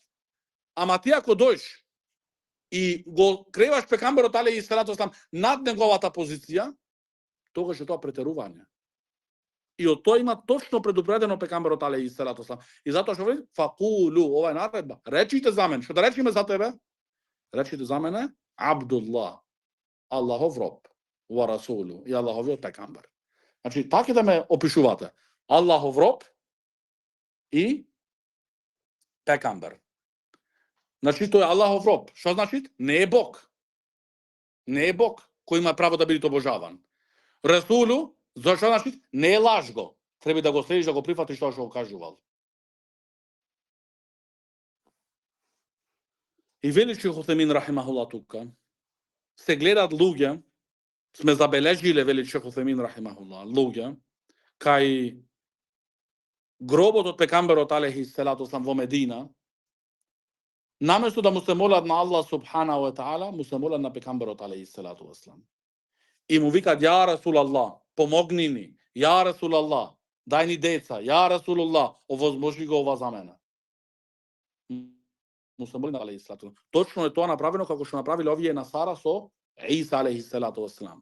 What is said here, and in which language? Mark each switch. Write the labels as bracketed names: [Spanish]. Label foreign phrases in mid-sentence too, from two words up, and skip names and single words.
[Macedonian] Ама ти ако дојш и го креваш пекамберот [Arabic] عليه الصلاة والسلام [Macedonian] над неговата позиција, тогаш е тоа претерување. И од тоа има точно предупредено пекамберот [Arabic] عليه الصلاة والسلام. [Macedonian] И затоа што вели факулу, ова е наредба. Речите за мене, што да речиме за тебе? Речите за мене Абдуллах, Аллахов роб, [Arabic] ورسوله [Macedonian] и Аллаховиот пекамбер. Значи, така да ме опишувате. Аллахов роб и пекамбер. Значи, тој е Аллахов роб. Што значи? Не е Бог. Не е Бог кој има право да биде обожаван. Расулу, зашто значи? Не е лажго. Треба да го следиш, да го прифатиш тоа што го кажувал. И вели Шейх Утхемин рахимахуллах тука, се гледат луѓе, сме забележиле, вели Шейх Утхемин рахимахуллах, луѓе, кај гробот од пекамберот [Arabic] عليه الصلاة والسلام [Macedonian] во Медина, наместо да му се молат на [Arabic] الله سبحانه وتعالى, [Macedonian] му се молат на пекамберот [Arabic] عليه الصلاة والسلام. [Macedonian] И му викат, [Arabic] يا رسول الله, [Macedonian] помогни ни, [Arabic] يا رسول الله, [Macedonian] дај ни деца, [Arabic] يا رسول الله, [Macedonian] овозможи го ова за мене. Му се моли на [Arabic] عليه الصلاة. [Macedonian] Точно е тоа направено како што направиле овие насара со Иса [Arabic] عليه الصلاة والسلام.